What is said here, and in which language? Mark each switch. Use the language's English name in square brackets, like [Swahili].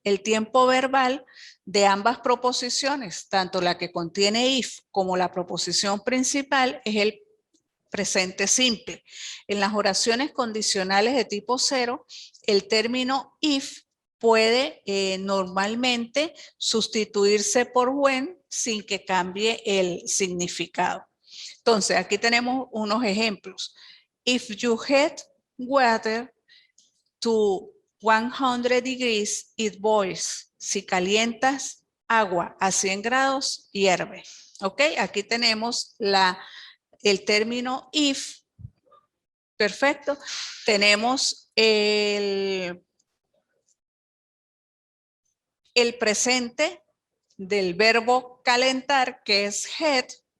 [Spanish] El tiempo verbal de ambas proposiciones, tanto la que contiene if como la proposición principal, es el presente simple. En las oraciones condicionales de tipo 0, el término if puede normalmente sustituirse por when sin que cambie el significado. Entonces, aquí tenemos unos ejemplos. [English] If you heat water to 100 degrees, it boils. [Spanish] Si calientas agua a 100 grados, hierve. ¿Ok? Aquí tenemos el término if. Perfecto. Tenemos el presente del verbo calentar, que es heat.